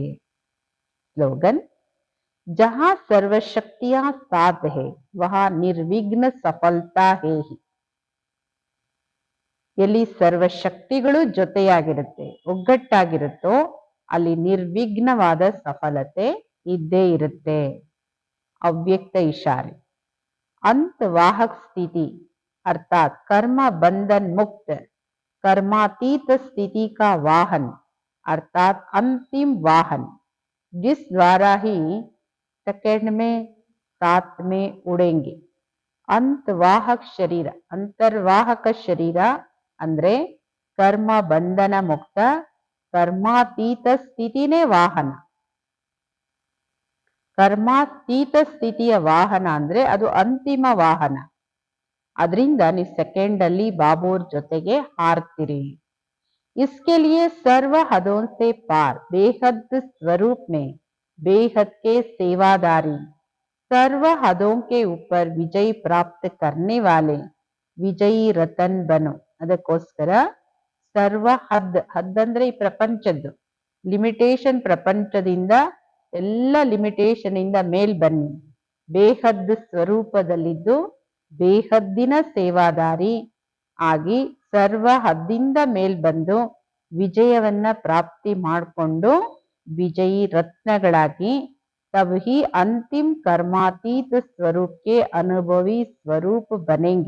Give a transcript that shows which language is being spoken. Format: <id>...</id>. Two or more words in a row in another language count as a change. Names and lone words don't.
<hi>स्लोगन जहाँ सर्वशक्तियों साथ है वहाँ निर्विघ्न सफलता है ही.</hi> <kn>ಎಲ್ಲಿ ಸರ್ವಶಕ್ತಿಗಳು ಜೊತೆಯಾಗಿರುತ್ತೆ, ಒಗ್ಗಟ್ಟಾಗಿರುತ್ತೋ ಅಲ್ಲಿ ನಿರ್ವಿಘ್ನವಾದ ಸಫಲತೆ ಇದ್ದೇ ಇರುತ್ತೆ.</kn> <hi>अव्यक्त इशारे अंत वाहक स्थिति अर्थात कर्म बंधन मुक्त कर्मातीत स्थिति का वाहन अर्थात अंतिम वाहन, जिस द्वारा ही सेकंड में साथ में उड़ेंगे. अंतवाहक शरीर अंतर्वाहक शरीर</hi> <kn>ಅಂದ್ರೆ ಕರ್ಮ ಬಂಧನ ಮುಕ್ತ ಕರ್ಮಾತೀತ ಸ್ಥಿತಿನೇ ವಾಹನ. ಕರ್ಮಾತೀತ ಸ್ಥಿತಿಯ ವಾಹನ ಅಂದ್ರೆ ಅದು ಅಂತಿಮ ವಾಹನ. ಅದರಿಂದ ನೀವು ಸೆಕೆಂಡ್ ಅಲ್ಲಿ ಬಾಬೋರ್ ಜೊತೆಗೆ ಹಾರ್ತೀರಿ.</kn> <hi>इसके लिए सर्व हदों से पार बेहद स्वरूप में बेहद के सेवादारी सर्व हदों के ऊपर विजय प्राप्त करने वाले विजयी रतन बनो.</hi> <kn>ಅದಕ್ಕೋಸ್ಕರ ಸರ್ವ ಹದ್ ಅಂದ್ರೆ ಈ ಪ್ರಪಂಚದ್ದು ಲಿಮಿಟೇಷನ್, ಪ್ರಪಂಚದಿಂದ ಎಲ್ಲ ಲಿಮಿಟೇಷನ್ ಇಂದ ಮೇಲ್ ಬನ್ನಿ. ಬೇಹದ್ ಸ್ವರೂಪದಲ್ಲಿದ್ದು ಬೇಹದ್ದಿನ ಸೇವಾದಾರಿ ಆಗಿ ಸರ್ವ ಹದ್ದಿಂದ ಮೇಲ್ ಬಂದು ವಿಜಯವನ್ನ ಪ್ರಾಪ್ತಿ ಮಾಡಿಕೊಂಡು ವಿಜಯಿ ರತ್ನಗಳಾಗಿ</kn> <hi>तभी अंतिम</hi> <kn>ಕರ್ಮಾತೀತ ಸ್ವರೂಪಕ್ಕೆ</kn> <hi>अनुभवी स्वरूप बनेंगे.</hi>